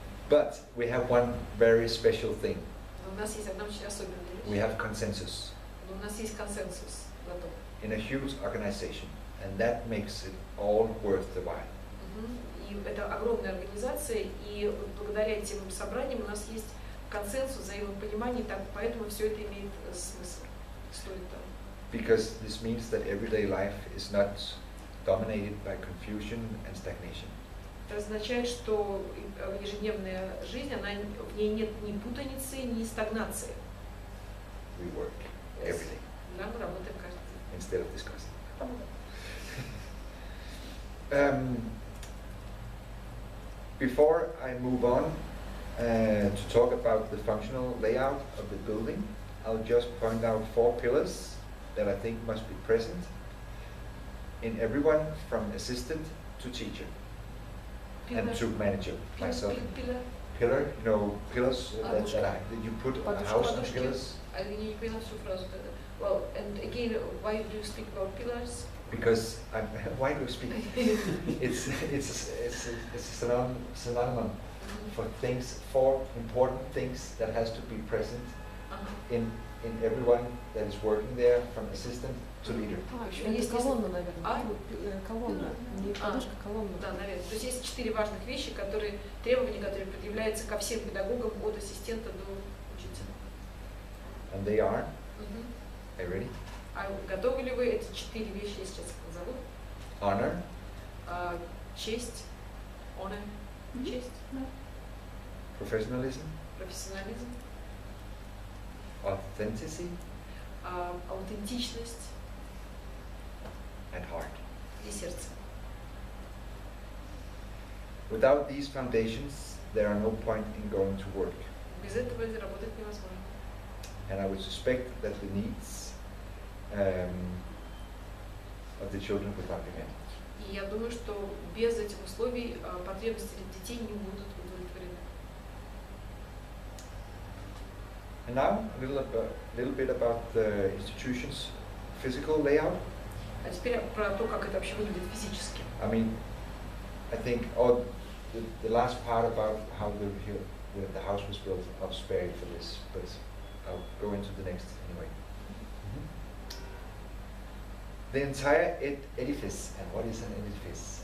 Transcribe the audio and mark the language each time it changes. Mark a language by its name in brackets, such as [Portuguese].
[English] But we have one very special thing. [Russian] Но у нас есть одна очень особенная вещь. [English] We have consensus. [Russian] Но у нас есть консенсус на том. [English] In a huge organization, and that makes it all worth the while. [Russian] И это огромная организация, и благодаря этим собраниям у нас есть консенсус, взаимопонимание, поэтому все это имеет смысл, стоит того. [English] Because this means that everyday life is not dominated by confusion and stagnation. [Russian] Это означает, что ежедневная жизнь, в ней нет ни путаницы, ни стагнации. [English] We work every day. [Russian] Да, мы работаем каждый день. [English] Instead of discussing. Before I move on to talk about the functional layout of the building, I'll just point out 4 pillars that I think must be present in everyone from assistant to teacher and to manager, myself. Pillar, you know, pillars that you put a house on pillars. [Russian] Я не поняла всю фразу. [English] Well, and again, why do you speak about pillars? Because why do you speak? it's a synonym for things, for important things that has to be present in everyone that is working there, from assistant to leader. [Russian] Есть колонна, наверное. Колонна. Не подушка, колонна. Да, наверное. То есть есть 4 важных вещи, требования, которые предъявляются ко всем педагогам, от ассистента до учителя. [English] And they are. Are you ready? [Russian] А готовы ли вы эти 4 вещи, я сейчас назову? [English] Honor. [Russian] Честь. Honor. Честь. [English] Professionalism. [Russian] Профессионализм. [English] Authenticity. [Russian] Аутентичность. [English] And heart. [Russian] И сердце. [English] Without these foundations, there are no point in going to work. [Russian] Без этого работать невозможно. [English] And I would suspect that the needs of the children would not be met. [Russian] И я думаю, что без этих условий потребности детей не будут удовлетворены. [English] And now a little bit about the institution's physical layout. [Russian] А теперь про то, как это вообще выглядит физически. [English] I mean, I think the last part about how the house was built, I'll spare you for this, but I'll go into the next anyway. The entire edifice, and what is an edifice?